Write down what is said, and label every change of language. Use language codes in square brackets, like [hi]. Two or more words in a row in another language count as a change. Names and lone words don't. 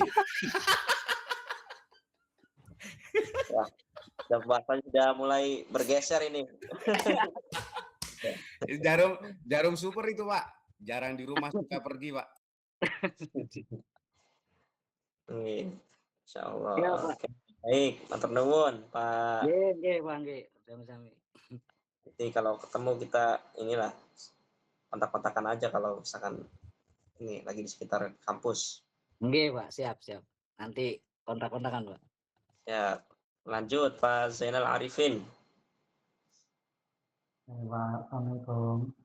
[id] Wah, bahasanya sudah mulai bergeser ini. Jarum super itu, Pak. Jarang di rumah, suka pergi, Pak. [ar] إن شاء الله. [id] Ya, Pak. Oke. Baik, [jv] matur nuwun Pak. Nggih, Pak, nggih. Sami-sami. [id] Jadi kalau ketemu kita inilah kontak-kontakan aja kalau misalkan ini lagi di sekitar kampus. [jv] Nggih, Pak. Siap. [id] Nanti kontak-kontakan, Pak. Ya, lanjut Pak Zainal Arifin. Pak, Assalamualaikum.